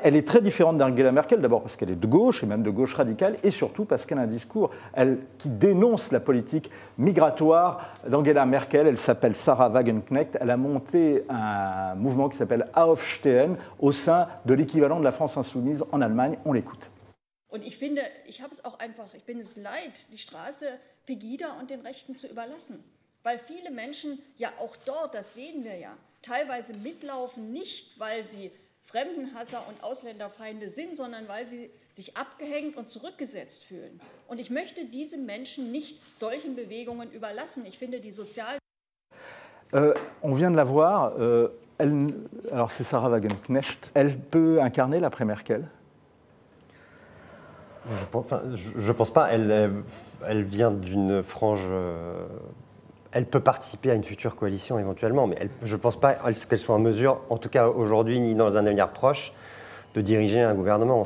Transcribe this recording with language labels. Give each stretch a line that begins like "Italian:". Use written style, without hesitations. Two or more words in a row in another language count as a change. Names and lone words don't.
French: Elle est très différente d'Angela Merkel, d'abord parce qu'elle est de gauche, et même de gauche radicale, et surtout parce qu'elle a un discours qui dénonce la politique migratoire d'Angela Merkel. Elle s'appelle Sarah Wagenknecht. Elle a monté un mouvement qui s'appelle Aufstehen au sein de l'équivalent de la France insoumise en Allemagne. On l'écoute.
German: Und ich finde, ich bin es leid, die Straße Pegida und den Rechten zu überlassen. Weil viele Menschen ja auch dort, das sehen wir ja, teilweise mitlaufen, nicht weil sie Fremdenhasser und Ausländerfeinde sind, sondern weil sie sich abgehängt und zurückgesetzt fühlen. Und ich möchte diese Menschen nicht solchen Bewegungen überlassen. Ich finde die sozialen...
French: On vient de la voir, alors c'est Sarah Wagenknecht, elle peut incarner l'après-Merkel? Je pense pas, elle vient d'une frange... Elle peut participer à une future coalition éventuellement, mais je ne pense pas qu'elle soit en mesure, en tout cas aujourd'hui, ni dans un avenir proche, de diriger un gouvernement.